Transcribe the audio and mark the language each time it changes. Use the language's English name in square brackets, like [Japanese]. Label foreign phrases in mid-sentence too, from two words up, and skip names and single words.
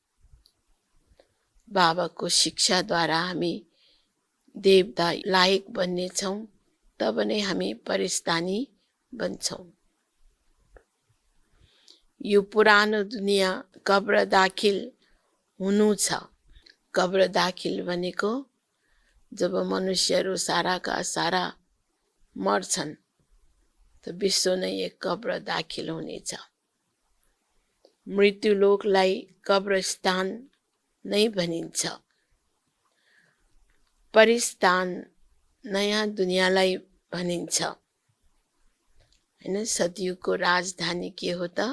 [Nepali] बाबाको शिक्षाद्वारा हामी देवता लायक बन्नेछौँ, तब नै हामी परिस्तानी बन्छौँ। यो पुरानो दुनियाँ कब्र दाखिल हुनु छ। कब्र दाखिल भनेको जब मनुष्यहरू साराका सारा मर्छन् त विश्व नै एक कब्र दाखिल हुनेछ। मृत्युलोकलाई कब्रस्थान नै भनिन्छ। परिस्तान नयाँ दुनियाँलाई भनिन्छ। हैन, सतयुगको राजधानी के हो त?